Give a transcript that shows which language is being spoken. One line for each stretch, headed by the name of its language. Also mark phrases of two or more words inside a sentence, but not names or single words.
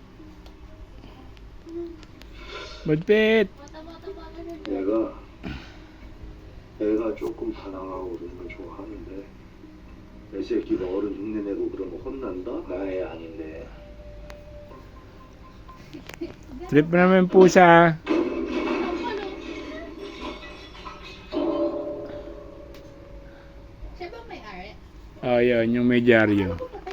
Filipino: Mambit!
Korean: 애가 조금 반항하고 그러는 건 좋아하는데 애 새끼가 어른 흉내내고 그러면 혼난다? 나 애 아닌데
Filipino: Trip na naman yung pusa. Siya ba may ari? Oh, yun, yung may dyaryo.